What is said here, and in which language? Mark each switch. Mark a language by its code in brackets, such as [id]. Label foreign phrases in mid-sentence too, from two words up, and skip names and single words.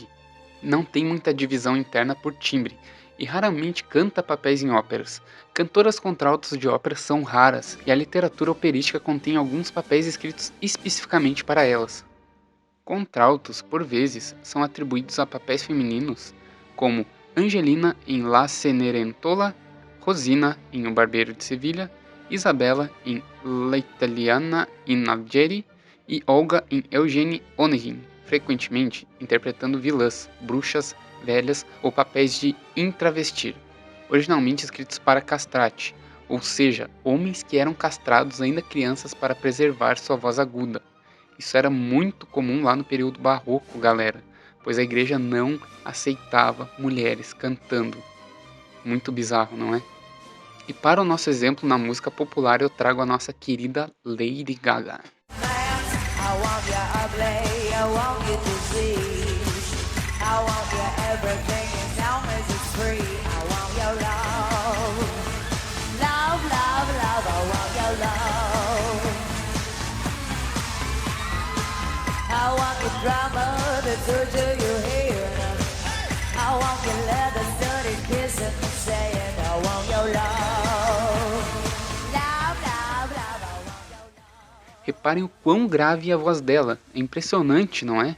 [pt] Não tem muita divisão interna por timbre e raramente canta papéis em óperas. Cantoras contraltos de ópera são raras e a literatura operística contém alguns papéis escritos especificamente para elas. Contraltos, por vezes, são atribuídos a papéis femininos, como Angelina em La Cenerentola, Rosina em O Barbeiro de Sevilha, Isabella em L'Italiana in Algeri e Olga em Eugenie Onegin, frequentemente interpretando vilãs, bruxas, velhas ou papéis de intravestir, originalmente escritos para castrati, ou seja, homens que eram castrados ainda crianças para preservar sua voz aguda. Isso era muito comum lá no período barroco, galera, pois a igreja não aceitava mulheres cantando. Muito bizarro, não é? E para o nosso exemplo na música popular eu trago a nossa querida Lady Gaga. [en] I want you ugly, I want you disease. I want you everything as long as it's free. I want your love. Love, love, love, I want your love. I want your drama to torture your hair. I want your leather studded kiss and saying I want your love. Love, love, love, I want your love. [pt] Reparem o quão grave é a voz dela, é impressionante, não é?